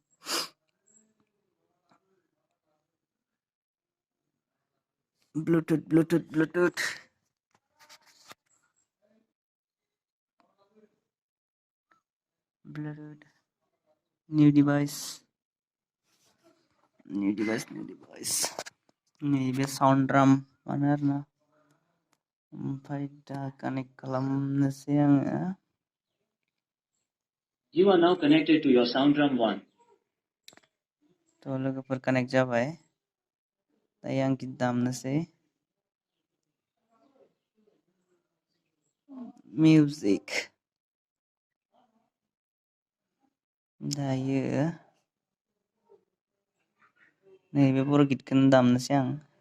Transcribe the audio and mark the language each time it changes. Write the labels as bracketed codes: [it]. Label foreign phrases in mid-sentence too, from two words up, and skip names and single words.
[en] Bluetooth new device [brx] नैबे [en] sound drum [brx] मानो आरोना ओमफ्राय दा कानेक्ट खालामनोसै आङो [en] You are now connected to your sound drum 1. [brx] थ' लोगोफोर कानेक्ट जाबाय दायो आं गित दामनोसै मिउजिक दायो नैबे बर' गितखौनो दामनोसै आं